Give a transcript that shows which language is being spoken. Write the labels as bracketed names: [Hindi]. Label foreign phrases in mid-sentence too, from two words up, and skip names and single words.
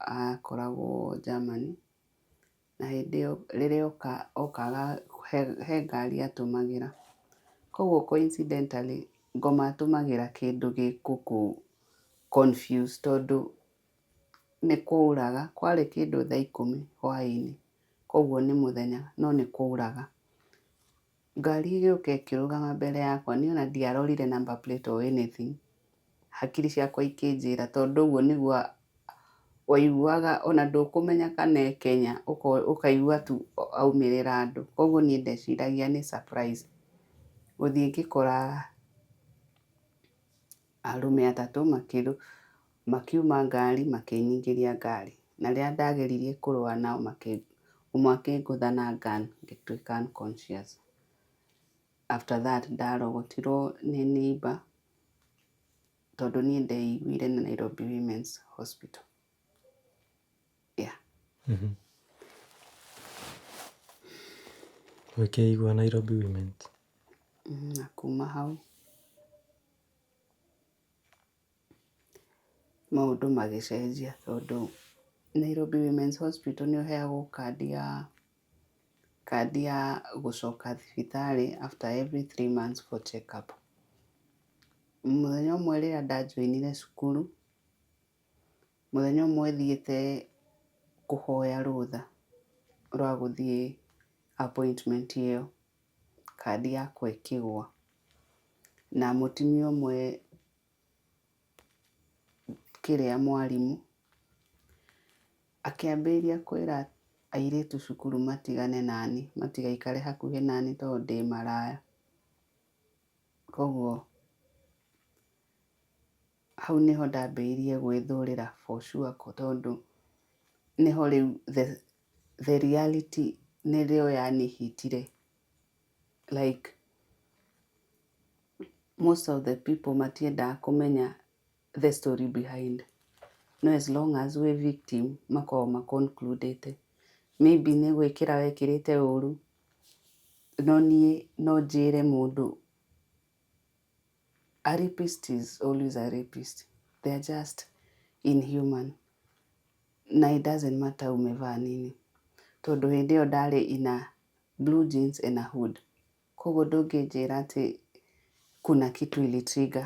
[Kikuyu] akoragwo Germany, na hĩndĩ ĩyo rĩrĩa okaga he ngari atũmagĩra, koguo coincidentally ngoma atũmagĩra kĩndũ gĩgũkũ confuse, tondũ nĩ kwauraga, kwarĩ kĩndũ thaa 10 hwaĩ-inĩ, koguo nĩ mũthenya no nĩ kwauraga. Ngari ĩgĩũka ĩkĩrũgama mbere yakwa, niĩ ona ndiarorire [English] number plate or anything, [Kikuyu] hakiri ciakwa ikĩnjĩra, tondũ ũguo nĩguo waiguaga ona ndũkũmenya kana e Kenya, ũkaigua tu aumĩrĩra andũ, koguo niĩ ndeciragia nĩ surprise. Gũthiĩ ngĩkora arũme atatũ makiuma ngari makĩnyingĩria ngari, na rĩrĩa ndageririe kũrũa nao ũmwe akĩngũtha na gun ngĩtuĩka unconscious. [English] after that [Kikuyu] ndarogotirwo nĩ neighbor tondũ niĩ ndeiguire na Nairobi Women's Hospital. [English] Yeah. [Kikuyu] Ũkĩigua Nairobi Women's. Na kuma hau maũndũ magĩcenjia tondũ Nairobi Women's Hospital nĩ ũheagwo kandi ya gũcoka thibitarĩ [English] after every 3 months for check up. [Kikuyu] Mũthenya ũmwe rĩrĩa ndajoinire cukuru, mũthenya ũmwe thiĩte kũhoya rũtha rwa gũthiĩ appointment ĩyo, kandi yakwa ĩkĩgwa na mũtumia ũmwe mwarimũ akĩambĩrĩria kwĩra airĩtu cukuru matigane nani, matigaikare hakuhĩ nani tondũ ndĩ maraya. Koguo hau nĩho ndambĩrĩirie gwĩthũrĩra [English] for sure [Kikuyu] tondũ nĩho rĩu [English] the reality [Kikuyu] nĩrĩo yanĩhitire. [English] Like most of the people [Kikuyu] matiendaga kũmenya [English] the story behind. [Kikuyu] No [English] as long as we victim [Kikuyu] makoragwo maconcludĩte maybe nĩ gwĩkĩra wekĩrĩte ũru, no niĩ no njĩre mũndũ [English] a rapist is always a rapist. They are just inhuman. Na it doesn't matter [Swahili] umevaa nini. [Kikuyu] Tondũ hĩndĩ ĩyo ndarĩ [English] in blue jeans and a hood. [Kikuyu] Koguo ndũngĩnjĩra atĩ [Swahili] kuna kitu ilitrigger.